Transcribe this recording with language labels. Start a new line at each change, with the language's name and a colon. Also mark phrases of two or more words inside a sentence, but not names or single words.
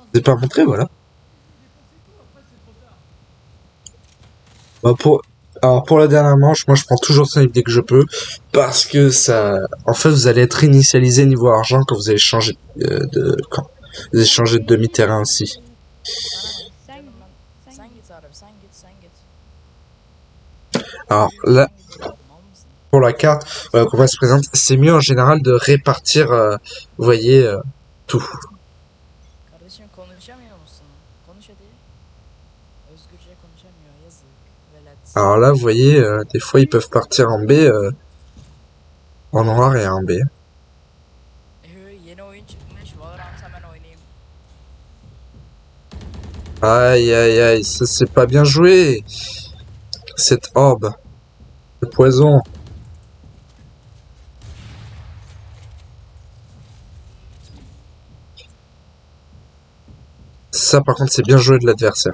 French: C'est pas montré, voilà. Bah, alors pour la dernière manche, moi je prends toujours Snipe dès que je peux, parce que ça, en fait, vous allez être initialisé niveau argent quand vous allez changer quand vous allez changer de demi-terrain aussi.
Turkish: Sen git. Sen Sen git. git abi, sen git, sen git.
French: Alors
Turkish: Sen
French: là,
Turkish: git abi, mal mısın?
French: pour la carte, comment elle se présente, c'est mieux en général de répartir, vous voyez, tout.
Turkish: Kardeşim konuşamıyor musun? Konuş hadi. Özgürce konuşamıyor, yazık. Velet.
French: Alors là, vous voyez, des fois ils peuvent partir en B, en noir et en B.
Turkish: Yeni oyun çıkmış, Valorant hemen oynayayım.
French: Aïe aïe aïe, ça c'est pas bien joué. Cette orbe, le poison. Ça par contre c'est bien joué de l'adversaire.